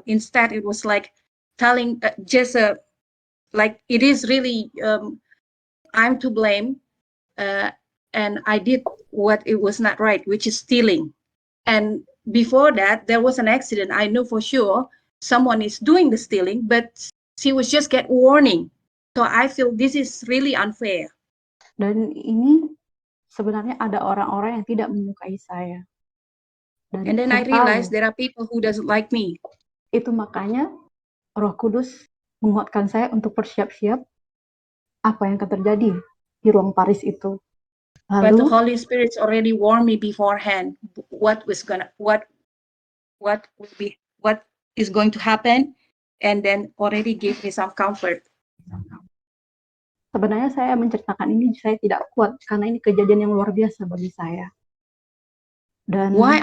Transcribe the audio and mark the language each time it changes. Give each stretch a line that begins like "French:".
English: Instead, it was like telling like it is really I'm to blame, and I did what it was not right, which is stealing. And before that, there was an accident. I knew for sure someone is doing the stealing, but she was just get warning. So I feel this is really unfair.
Indonesian: Dan ini sebenarnya ada orang-orang yang tidak menyukai saya.
English: And then I realized there are people who doesn't like me.
Indonesian: Itu makanya Roh Kudus menguatkan saya untuk bersiap-siap apa yang akan terjadi di ruang Paris itu. Lalu,
English: but the Holy Spirit's already warned me beforehand what is going to happen, and then already gave me some comfort.
Indonesian: Sebenarnya saya menceritakan ini saya tidak kuat karena ini kejadian yang luar biasa bagi saya. Dan